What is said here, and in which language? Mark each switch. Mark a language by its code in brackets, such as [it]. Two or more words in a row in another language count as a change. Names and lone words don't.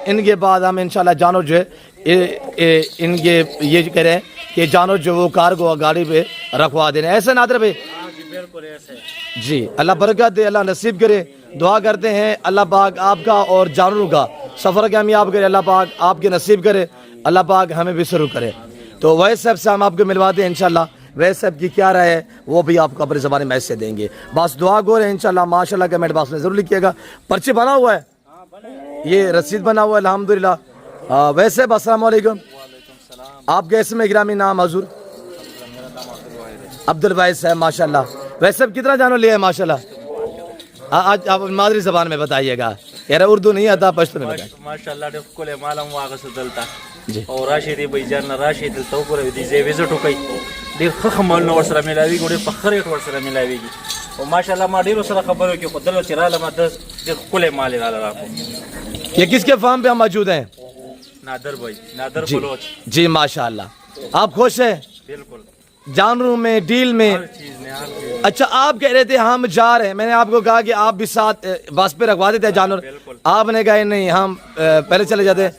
[ur] ان کے بعد ہم ان شاء اللہ جانور جو ہے ان کے یہ کریں کہ جانور جو وہ کار کو گاڑی پہ رکھوا دینا، ایسا نادر بھائی? ہاں جی بالکل ایسے. جی اللہ برکت دے، اللہ نصیب کرے. دعا کرتے ہیں اللہ پاک آپ کا اور جانوروں کا سفر کامیاب کرے، اللہ پاک آپ کے نصیب کرے, اللہ پاک ہمیں بھی شروع کرے. تو ویس صاحب سے ہم آپ کو ملواتے ہیں انشاءاللہ. ویس صاحب کی کیا رائے ہے وہ بھی آپ کو اپنی زبان میں ایسے دیں گے. بس دعا گو رہے انشاءاللہ. ماشاءاللہ کمنٹ باکس میں ضرور لکھیے گا. پرچی بنا ہوا ہے, یہ رسید بنا ہوا ہے الحمدللہ. ویس صاحب السلام علیکم. آپ کے اسم گرامی نام حضور؟ عبد الواحد صاحب ماشاءاللہ. ویس صاحب کتنا جانو لیا ہے ماشاءاللہ؟ آج آپ مادری زبان میں بتائیے گا. یار اردو نہیں آتا, پشتو میں بتائیں. [ps] ماشاءاللہ ډېر ښکلی مالم واغسته دلته جی. او راشئ دې بهیجان نه راشئ دلته وګورئ دې ځای وزټ وکئ. ډېر ښه مالونه ورسره میلاویږي او ډېر په ښه ریټ ورسره میلاویږي او ماشاءالله ما ډېرو سره خبرې وکړې خو دلته چې رالم ډېر ښکلی مال یې راله راکړو. [ur] یہ کس کے فارم پہ ہم موجود ہیں؟ نادر بھائی نادر جی بلوچ. جی ماشاءاللہ. آپ خوش ہیں بالکل جانوروں میں, ڈیل میں؟ ہر چیز میں ہر چیز. اچھا آپ کہہ رہے تھے ہم جا رہے ہیں, میں نے آپ کو کہا کہ آپ بھی ساتھ بس پہ رکھوا دیتے ہیں جانور. بالکل. آپ نے کہا نہیں ہم پہلے چلے جاتے ہیں.